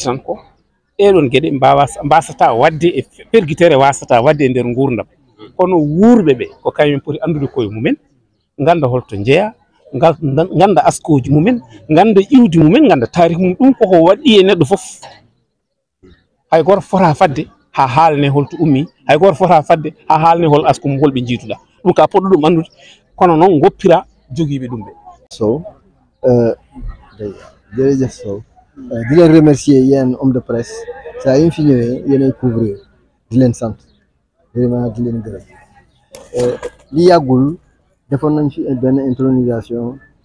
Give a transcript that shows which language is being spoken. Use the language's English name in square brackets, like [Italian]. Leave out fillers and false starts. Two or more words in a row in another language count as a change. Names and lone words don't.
[Fula] tan ko ɗeɗon geɗe mbasata wadde e pergitere wasata wadde e nder gurdam kono wuurɓe ɓe ko kañum poti andude koye mumen ganda holto jeeya ganda askoji mumen ganda iwdi mumen ganda taarih mum ɗum koko waɗi e neɗɗo fof hay goto fota fadde ha haalne holto ummi hay goto fota fadde ha haalne hol asko mum holɓe jiituɗa ɗum ka poɗɗo ɗum andude kono noon goppira jogiiɓe ɗum ɓe [Wolof] Sow jërëjëf Sow di leen remercier yéen [French] homme de presse [Wolof] saa yi fi ñëwee yéenay couvrir di leen sant vraiment di leen gërëm li yàggul defoon nañ fi benn intronisation